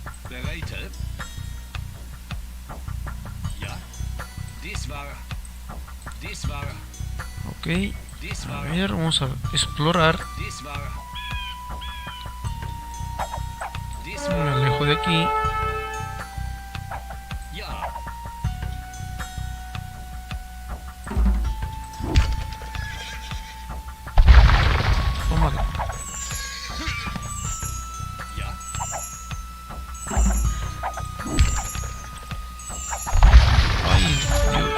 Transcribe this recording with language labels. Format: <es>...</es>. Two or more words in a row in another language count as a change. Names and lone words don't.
<de>Bereitet? Ja. Dies war.</de> <es>Ok. A ver, vamos a explorar. Me alejo de aquí. Ja. Tómalo. Ja. Ay, Dios.</es>